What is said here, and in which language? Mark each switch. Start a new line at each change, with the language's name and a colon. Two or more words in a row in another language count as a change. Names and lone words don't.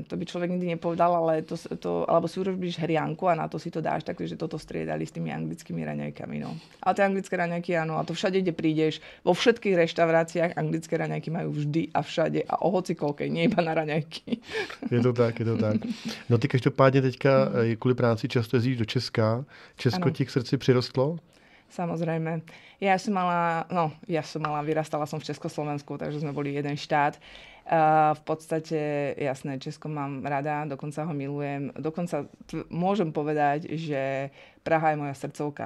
Slovak: To by človek nikdy nepovedal, ale alebo si urobíš hrianku a na to si to dáš, takže toto striedali s tými anglickými raňajkami. No. A tie anglické raňajky, áno, a to všade, kde prídeš, vo všetkých reštauráciách anglické raňajky majú vždy a všade a o hocikoľkej, nie iba na raňajky. Je to tak.
Czech: No ty každopádně teďka kvůli práci často jezdíš do Česka. Česko ti k srdci přirostlo?
Slovak: Samozrejme. Vyrastala som v Československu, takže sme boli jeden štát. V podstate, jasné, Česko mám rada, dokonca ho milujem. Dokonca môžem povedať, že Praha je moja srdcovka.